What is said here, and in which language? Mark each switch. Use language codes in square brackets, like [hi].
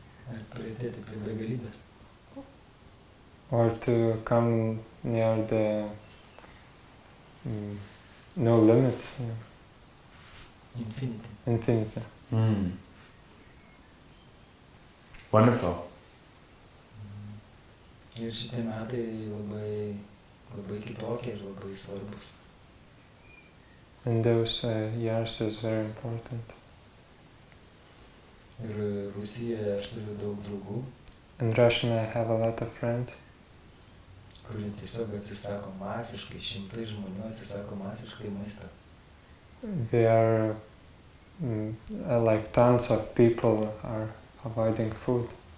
[lt] Ar priartėti prie begalybės. [en] Or to come near the no limits, Infinity. infinity. Wonderful. [lt] Ir šitie metai labai, labai kitokie ir labai svarbus. [en] And those years is very important. [lt] Ir Rusijoje aš turiu daug draugų, [en] In Russian I have a lot of friends [lt] kurie tiesiog atsisako masiškai, šimtai žmonių atsisako masiškai maisto. [en] They are like tons of people are avoiding food.